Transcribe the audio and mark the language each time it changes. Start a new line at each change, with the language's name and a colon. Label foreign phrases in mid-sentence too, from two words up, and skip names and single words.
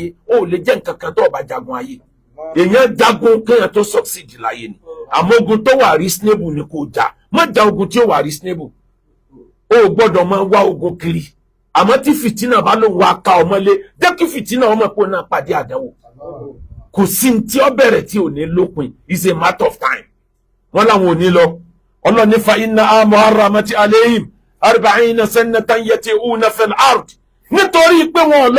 Yoruba: O ò lè jẹ́ nǹkan kan tó ọba jagun ayé. Èèyàn jagun kéèyàn tó succeed láyé ni. Àmọ́ ogun tó wà reasonable ni kò jà. Má ja ogun tí ó wà reasonable. O ò gbọ́dọ̀ máa wá ogun kiri. àmọ́ tí fìtínà bá lóun wá ká ọmọlé jẹ́ kí fìtínà ọmọ pé náà pàdé àdánwò kò sí tí ó bẹ̀rẹ̀ tí ò ní lópin
English: is a matter of
Yoruba: time wọ́n láwọn ò ní lọ ọlọ́ni
Arabic: فإنها محرمة عليهم أربعين سنة يتيهون في الأرض
Yoruba: nítorí pé wọn ò lọ